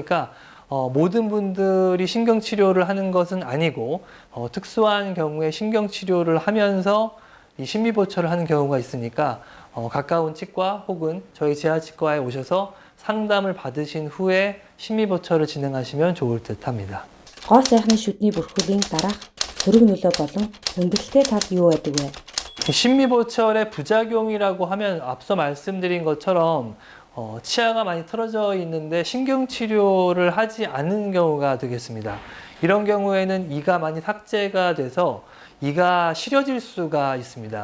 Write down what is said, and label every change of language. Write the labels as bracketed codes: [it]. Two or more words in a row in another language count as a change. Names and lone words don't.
[ko] 그러니까 모든 분들이 신경치료를 하는 것은 아니고 특수한 경우에 신경치료를 하면서 이 심미보철을 하는 경우가 있으니까 가까운 치과 혹은 저희 재활치과에 오셔서 상담을 받으신 후에 심미보철을 진행하시면 좋을 듯 합니다. [mn] Гоо сайхны шүдний бүрхүүлийн дараах сөрөг нөлөө болон хүндрэлтэй тал юу байдаг вэ? [ko] 심미보철의 부작용이라고 하면 앞서 말씀드린 것처럼 치아가 많이 틀어져 있는데 신경치료를 하지 않는 경우가 되겠습니다. 이런 경우에는 이가 많이 삭제가 돼서 이가 시려질 수가 있습니다.